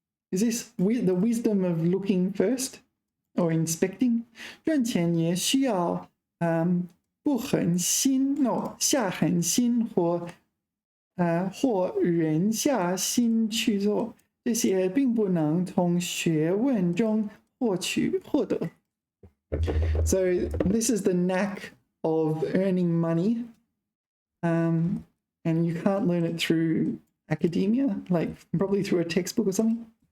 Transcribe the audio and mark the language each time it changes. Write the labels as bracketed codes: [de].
[en] Is this the wisdom of looking first or inspecting? [zh] 赚钱也需要不狠心 [en] no [zh] 下狠心或人下心去做，这些并不能从学问中获得。 [en] So this is the knack of earning money, and you can't learn it through academia, like probably through a textbook or something.